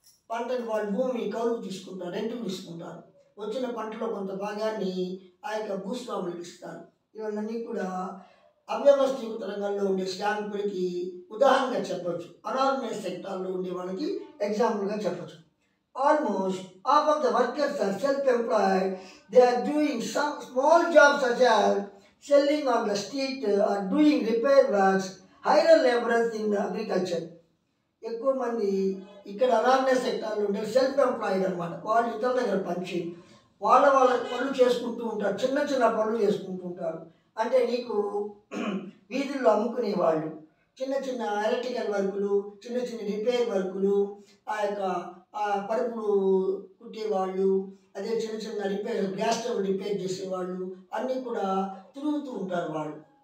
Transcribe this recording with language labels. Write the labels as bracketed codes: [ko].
[te] పంటని వాళ్ళు భూమి కౌలుకు తీసుకుంటారు, రెంట్కి తీసుకుంటారు. వచ్చిన పంటలో కొంత భాగాన్ని ఆ యొక్క భూస్వాములకు ఇస్తారు. ఇవన్నీ కూడా అవ్యవస్థీకృత రంగంలో ఉండే శ్రామికులకి ఉదాహరణగా చెప్పచ్చు. అనార్గనైజ్ సెక్టార్లో ఉండే వాళ్ళకి ఎగ్జాంపుల్గా చెప్పచ్చు. [en] Almost half of the workers are self-employed. They are doing some small jobs such as selling on the street or doing repair works, hire laborers in agriculture. [te] ఎక్కువ మంది ఇక్కడ అనార్గనైజ్ సెక్టార్లో ఉండే సెల్ఫ్ ఎంప్లాయిడ్ అనమాట. వాళ్ళు ఇతరుల దగ్గర పనిచి వాళ్ళ పనులు చేసుకుంటూ ఉంటారు, చిన్న చిన్న పనులు చేసుకుంటూ ఉంటారు. అంటే నీకు వీధుల్లో అమ్ముకునే వాళ్ళు, చిన్న చిన్న ఎలక్ట్రికల్ వర్కులు, చిన్న చిన్న రిపేర్ వర్కులు, ఆ యొక్క పరుపులు కుట్టేవాళ్ళు, అదే చిన్న చిన్న రిపేర్ గ్యాస్ స్టవ్ రిపేర్ చేసేవాళ్ళు అన్నీ కూడా తిరుగుతూ ఉంటారు వాళ్ళు.